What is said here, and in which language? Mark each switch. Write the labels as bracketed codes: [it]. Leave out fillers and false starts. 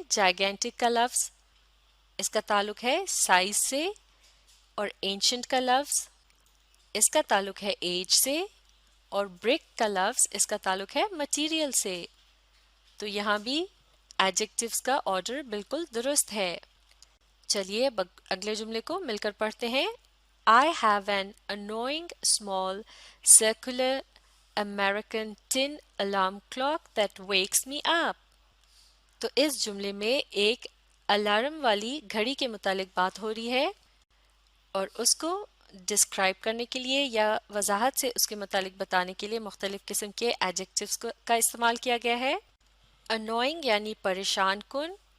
[ur] Gigantic کا لفظ اس کا تعلق ہے سائز سے اور اینشنٹ کا لفظ اس کا تعلق ہے ایج سے اور برک کا لفظ اس کا تعلق ہے مٹیریل سے. تو یہاں بھی ایڈجیکٹیوز کا آرڈر بالکل درست ہے. چلیے اگلے جملے کو مل کر پڑھتے ہیں. [en] I have an annoying small circular American tin alarm clock that wakes me up. [ur] تو اس جملے میں ایک الارم والی گھڑی کے متعلق بات ہو رہی ہے اور اس کو ڈسکرائب کرنے کے لیے یا وضاحت سے اس کے متعلق بتانے کے لیے مختلف قسم کے ایڈجیکٹیوز کا استعمال کیا گیا ہے. annoying یعنی پریشان کن،